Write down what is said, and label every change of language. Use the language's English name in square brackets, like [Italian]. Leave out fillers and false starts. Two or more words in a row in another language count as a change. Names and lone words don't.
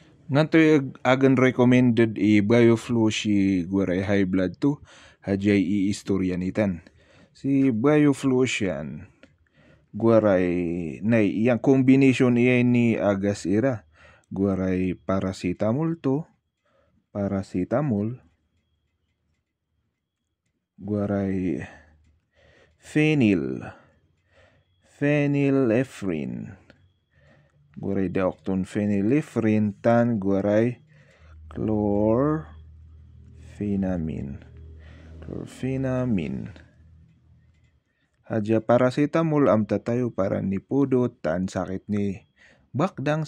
[Sambal] Nanto agan recommended bioflu si guaray [English] high blood [Sambal] to hajay iistorya si bioflu siyan guaray nay yang combination iya ni agas ira guaray paracetamol guaray phenylephrine guaray deokton phenylephrine tan guaray chlorpheniramine haja paracetamol am tatayo para ni pudot tan sakit ni bakdang